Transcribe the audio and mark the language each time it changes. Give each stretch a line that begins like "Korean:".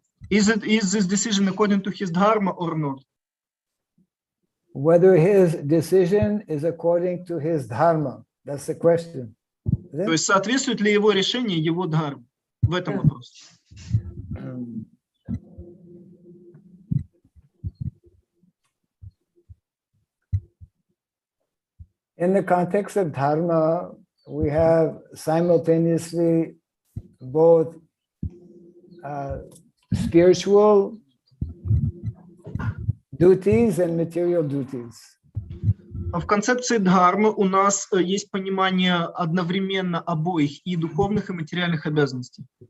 English: Is this decision according to his dharma or not? Whether his decision is according to his dharma. That's the question.
Russian: То есть соответствует ли его решение его дхарме? В этом вопрос.
English: In the context of dharma, we have simultaneously both spiritual duties and material duties.
Russian: В концепции дхармы у нас есть понимание одновременно обоих, и духовных, и материальных обязанностей.